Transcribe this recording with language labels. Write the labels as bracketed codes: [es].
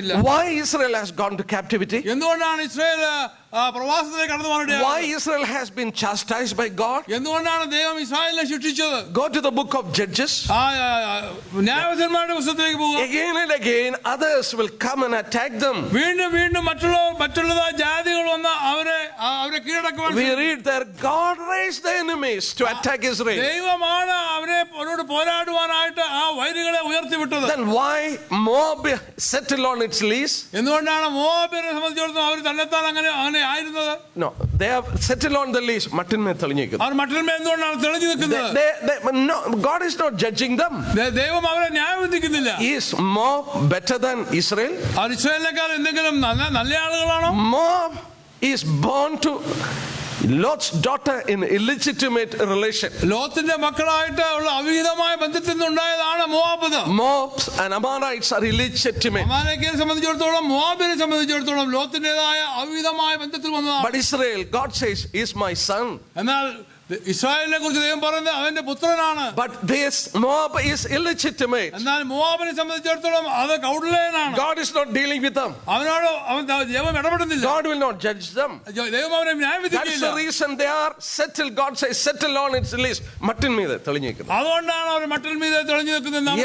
[en] Why Israel has gone to captivity? [ml] എന്തുകൊണ്ടാണ് Israel പ്രവാസത്തിലേക്ക് കടന്നു പോകാൻ [en] Why Israel has been chastised by God? [ml] എന്തുകൊണ്ടാണ് ദൈവം ഇസ്രായേലിനെ ശിക്ഷിച്ചത്? [en] Go to the book of Judges. [ml] ന്യായാധിപന്മാരുടെ പുസ്തകത്തിലേക്ക് പോകുക. [en] Again and again others will come and attack them. [ml] വീണ്ടും വീണ്ടും മറ്റുള്ളതായ ജാതികൾ വന്ന് അവരെ കീഴടക്കുവാൻ. [en] We read there God raised the enemies to attack Israel. [ml] ദൈവമാണ് അവരോട് പോരാടുവാനായിട്ട് ആ വൈരികളെ ഉയർത്തിവിട്ടത്. [en] Then why Moab settled on its lease? [ml] എന്തുകൊണ്ടാണ് മോവാബിനെ സംബന്ധിച്ചിടത്തോളം അവർ തന്നെത്താൻ അങ്ങനെ ആയിരുന്നത്? [en] No, they have settled on the lease. [ml] മട്ടിന്മേൽ തെളിഞ്ഞിരിക്കുന്നു. അവർ മട്ടിന്മേൽ എന്തുകൊണ്ടാണ് തെളിഞ്ഞു നിൽക്കുന്നത്? [en] No, God is not judging them. [ml] ദൈവം അവരെ ന്യായം വിധിക്കുന്നില്ല. [en] Is Moab better than Israel? [ml] അവർ ഇസ്രായേലിനേക്കാൾ എന്തെങ്കിലും നല്ല ആളുകളാണോ? [en] Moab is born to Lot's daughter in illegitimate relation. [ml] ലോത്തിന്റെ മക്കളായിട്ട് ഉള്ള അവിഹിതമായ ബന്ധത്തിൽ നിന്നുണ്ടായതാണ് Moab. [en] Moabs and Ammonites are illegitimate. [ml] അമാലേക്കിനെ സംബന്ധിച്ചിടത്തോളം മോവാബിനെ സംബന്ധിച്ചിടത്തോളം ലോത്തിന്റേതായ അവിഹിതമായ ബന്ധത്തിൽ വന്നതാണ്. [en] But Israel, God says, is my son. [ml] എന്നാൽ ഇസ്രായേലിനെ കുറിച്ച് ദൈവം പറയുന്നത് അവന്റെ പുത്രനാണ്. [en] But this Moab is illegitimate. [ml] എന്നാൽ മോവാബിനെ സംബന്ധിച്ചിടത്തോളം അത് കൗടലേയനാണ്. [en] God is not dealing with them. [ml] ദൈവം ഇടപെടുന്നില്ല. [en] God will not judge them. [ml] ദൈവം അവരെ ന്യായം വിധിക്കില്ല. [en] That's the reason they are settled. God says settle on its lease. [ml] മട്ടിന്മീതെ തെളിഞ്ഞിരിക്കുന്നു. അതുകൊണ്ടാണ് അവർ മട്ടിന്മീതെ തെളിഞ്ഞു നിൽക്കുന്നത് നമ്മൾ